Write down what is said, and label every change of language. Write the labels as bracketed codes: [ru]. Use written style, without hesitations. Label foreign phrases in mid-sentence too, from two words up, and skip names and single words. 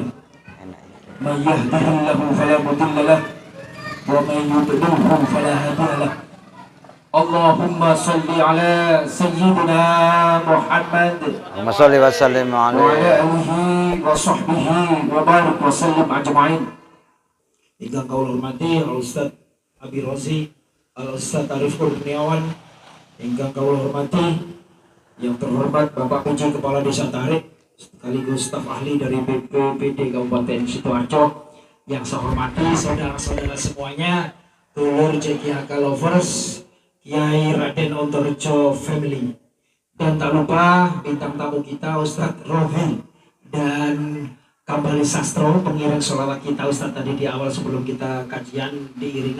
[ar] من يهده الله فلا مضل له ومن يضلل فلا هادي له. اللهم صل على سيدنا محمد اللهم صل وسلم وعلى آله وصحبه وبارك وسلم أجمعين. [jv] Ingkang kula hormati Al-Ustaz Abi Rozi, Al-Ustaz Arif Kurniawan, ingkang kula hormati [id] yang terhormat Bapak PJ Kepala Desa Tarik sekaligus staf ahli dari BPPD Kabupaten Sidoarjo, yang saya hormati saudara-saudara semuanya, dulur JKHK Lovers, Kiai Raden Ontorjo Family, dan tak lupa bintang tamu kita Ustadz Rovi dan Kambali Sastro, pengiring sholawat kita Ustadz tadi di awal sebelum kita kajian diiringi.